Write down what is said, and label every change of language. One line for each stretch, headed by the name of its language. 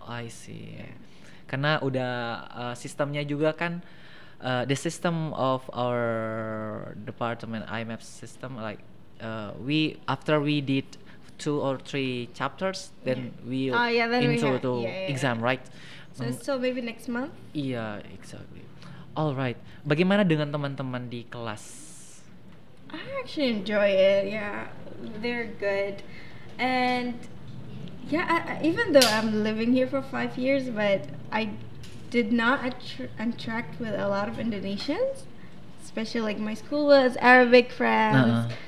English: I see.
Indonesian: Karena udah sistemnya juga kan
English: the system of our department IMAPS system like after we did 2 or 3 chapters then we then we into have- to yeah. exam, right? So it's still maybe next month.
Indonesian: Iya,
English: exactly. Alright.
Indonesian: Bagaimana dengan teman-teman di kelas?
English: I actually enjoy it. Yeah, they're good, and yeah, even though I'm living here for 5 years, but did not attract with a lot of Indonesians, especially like my school was Arabic friends.